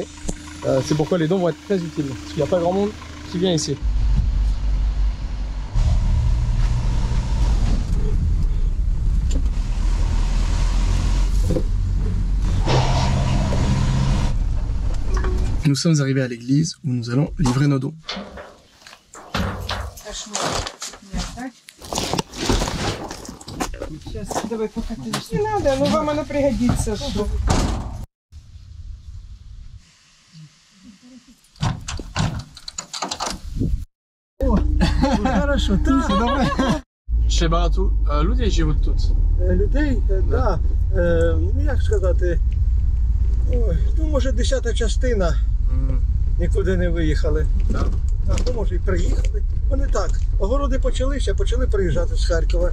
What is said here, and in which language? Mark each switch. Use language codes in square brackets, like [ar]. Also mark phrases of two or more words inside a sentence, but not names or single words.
[fr] C'est pourquoi les dons vont être très utiles. Parce qu'il n'y a pas grand monde qui vient ici. Nous sommes arrivés à l'église où nous allons livrer nos dons. [ru] Сейчас, давай, пока ты не надо, но вам оно пригодится. О, хорошо, ты добре. [uk] Ще багато людей живуть тут? Людей? Так. Ну як сказати, ой, ну може 10-та частина нікуди не виїхали. Ну може і приїхали. Вони так, огороди почалися, почали приїжджати з Харкова.